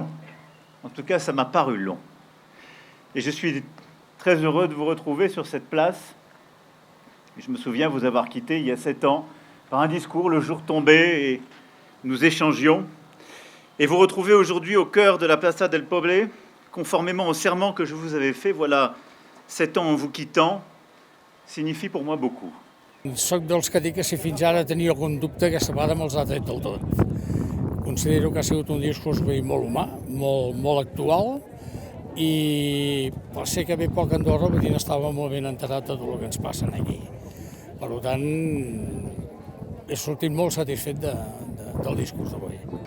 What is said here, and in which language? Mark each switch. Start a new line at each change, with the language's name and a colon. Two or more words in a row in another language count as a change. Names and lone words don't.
French: En tout cas, ça m'a paru long. Et je suis très heureux de vous retrouver sur cette place. Je me souviens vous avoir quitté il y a 7 ans par un discours, le jour tombé, et nous échangions. Et vous retrouver aujourd'hui au cœur de la Plaça del Poble, conformément au serment que je vous avais fait, voilà 7 ans en vous quittant, signifie pour moi beaucoup.
Catalan: Soc dels que dic que si fins ara tenia algun dubte, aquesta vegada me'ls ha tret del tot. Considero que ha sigut un discurs molt humà, molt actual, i per ser que ve poc a Andorra, vull dir, estava molt ben enterat de tot el que ens passa aquí. Per tant, he sortit molt satisfet del discurs d'avui.